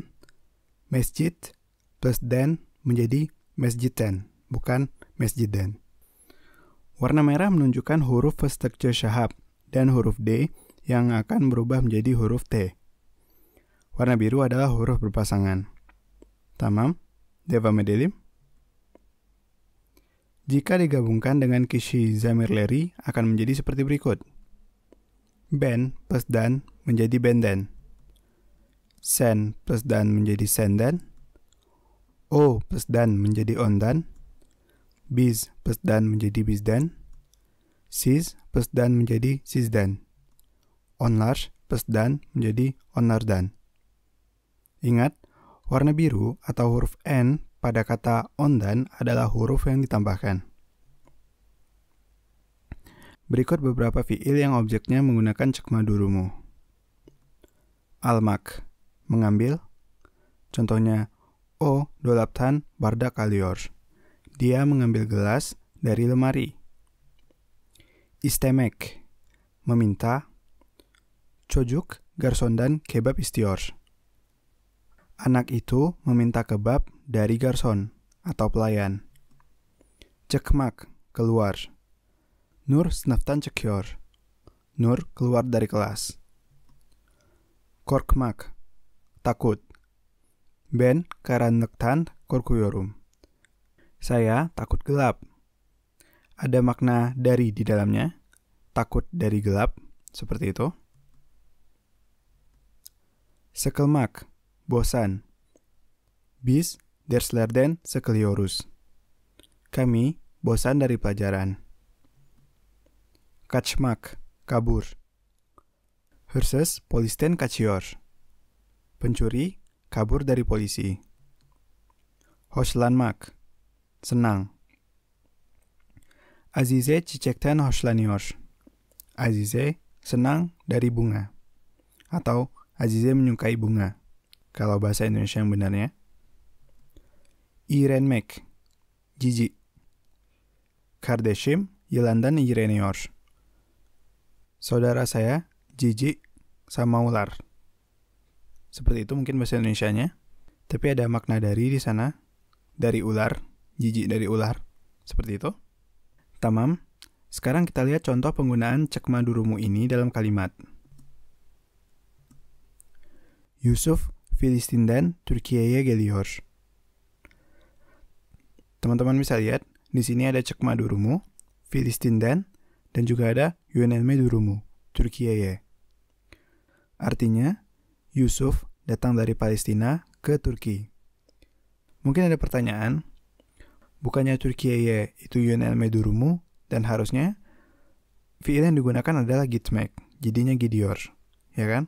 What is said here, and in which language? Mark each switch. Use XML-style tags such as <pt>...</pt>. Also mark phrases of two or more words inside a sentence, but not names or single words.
<id>Masjid plus dan menjadi mesjidten, bukan mesjidden. Warna merah menunjukkan huruf</id> <tr>fıstıkçı Şahap</tr> <id>dan huruf D yang akan berubah menjadi huruf T. Warna biru adalah huruf berpasangan.</id> <tr>Tamam, devam edelim.</tr> <id>Jika digabungkan dengan</id> <tr>kişi zamirleri</tr> <id>akan menjadi seperti berikut. Ben plus dan menjadi benden. Sen plus dan menjadi senden. O plus dan menjadi ondan. Biz plus dan menjadi bizden. Siz plus dan menjadi sizden. Onlar plus dan menjadi onlardan. Ingat, warna biru atau huruf N pada kata ondan adalah huruf yang ditambahkan. Berikut beberapa fiil yang objeknya menggunakan</id> <tr>cekma durumu. Almak,</tr> <id>mengambil. Contohnya,</id> <tr>o dolaptan bardak alıyor.</tr> <id>Dia mengambil gelas dari lemari. İstemek, meminta.</id> <tr>Çocuk garsondan kebap istiyor.</tr> <id>Anak itu meminta kebab dari garson atau pelayan.</id> <tr>Çıkmak, keluar. Nur sınıftan çıkıyor.</tr> <id>Nur keluar dari kelas. Korkmak, takut.</id> <tr>Ben karanlıktan korkuyorum.</tr> <id>Saya takut gelap. Ada makna dari di dalamnya. Takut dari gelap, seperti itu. Sıkılmak, bosan.</id> <tr>Biz derslerden sıkılıyoruz.</tr> <id>Kami bosan dari pelajaran. Kaçmak, kabur.</id> <tr>Hırsız polisten kaçıyor.</tr> <id>Pencuri kabur dari polisi. hoşlanmak, senang.</id> <tr>Azize çiçekten hoşlanıyor.</tr> <id>Azize senang dari bunga. Atau Azize menyukai bunga. Kalau bahasa Indonesia yang benarnya. İğrenmek, jijik.</id> <tr>Kardeşim yılandan iğreniyor.</tr> <id>Saudara saya jijik sama ular. Seperti itu mungkin bahasa Indonesianya. Tapi ada makna dari di sana. Dari ular, jijik dari ular. Seperti itu. Tamam. Sekarang kita lihat contoh penggunaan</id> <tr>cekma durumu</tr> <id>ini dalam kalimat.</id> <tr>Yusuf Filistin'den Türkiye'ye geliyor.</tr> <id>Teman-teman bisa lihat, di sini ada</id> <tr>cekma durumu,</tr> <id>Filistin'den, dan juga ada</id> <tr>yönelme durumu,</tr> <id>Türkiye'ye. Artinya, Yusuf datang dari Palestina ke Turki. Mungkin ada pertanyaan, bukannya Türkiye'ye itu</id> <tr>yönelme durumu,</tr> <id>dan harusnya fiil yang digunakan adalah gitmek, jadinya gidiyor, ya kan?</id>